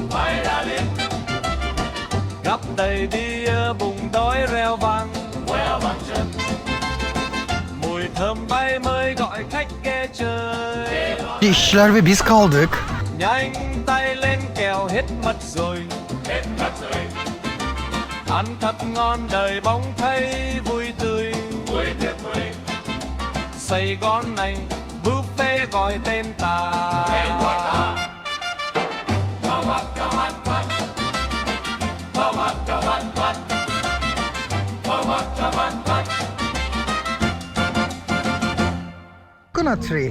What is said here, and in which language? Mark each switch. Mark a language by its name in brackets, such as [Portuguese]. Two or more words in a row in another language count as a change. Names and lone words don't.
[Vietnamese] gắp đầy bia bụng đói reo vang chân mùi thơm bay mới gọi khách ghé chơi. [Turkish] İşçiler ve biz kaldık. [Vietnamese] Nhanh tay lên kèo hết mất rồi ăn thật ngon đời bóng thấy vui tươi Sài Gòn này buffet gọi tên ta. [English] Coconut tree.